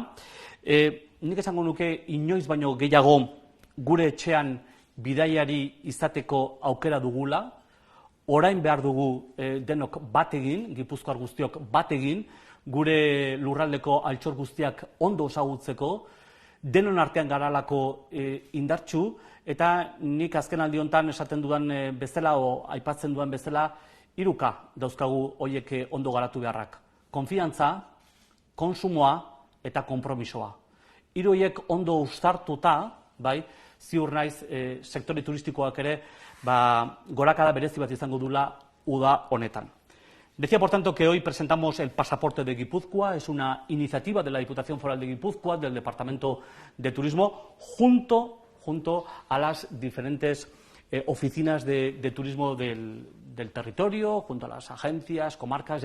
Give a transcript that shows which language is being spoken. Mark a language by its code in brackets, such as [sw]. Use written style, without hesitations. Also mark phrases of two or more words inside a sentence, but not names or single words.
[eu] Nik esango nuke inoiz baino gehiago gure etxean bidaiari izateko aukera dugula, orain behar dugu denok bat egin, Gipuzkoar guztiok bat egin, gure lurraldeko altxor guztiak ondo ezagutzeko, denon artean garalako indartsu, eta nik azken aldi honetan esaten dudan bezala, o aipatzen dudan bezala, 3 dauzkagu horiek ondo garatu beharrak. Konfiantza, konsumoa eta konpromisoa. 3 horiek ondo uztartuta, ziur naiz sektore turistikoak ere gorakada berezi bat izango dula uda honetan. [es] Decía, por tanto, que hoy presentamos el pasaporte de Guipúzcoa. Es una iniciativa de la Diputación Foral de Guipúzcoa, del Departamento de Turismo, junto a las diferentes oficinas de turismo del territorio, junto a las agencias, comarcas.